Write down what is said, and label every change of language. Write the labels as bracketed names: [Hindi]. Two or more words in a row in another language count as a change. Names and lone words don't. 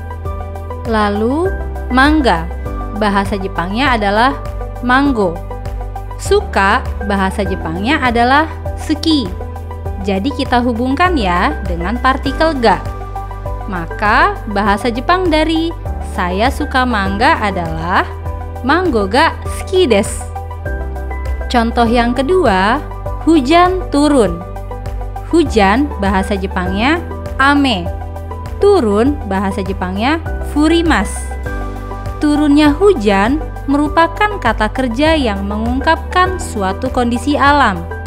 [Indonesian] Lalu, manga, bahasa Jepangnya adalah mango. Suka, bahasa Jepangnya adalah suki. Jadi kita hubungkan ya dengan partikel ga. Maka bahasa Jepang dari saya suka manga adalah [Japanese] マンゴが好きです. [Indonesian] Contoh yang kedua, hujan turun. Hujan bahasa Jepangnya ame. Turun bahasa Jepangnya furimasu. Turunnya hujan merupakan kata kerja yang mengungkapkan suatu kondisi alam.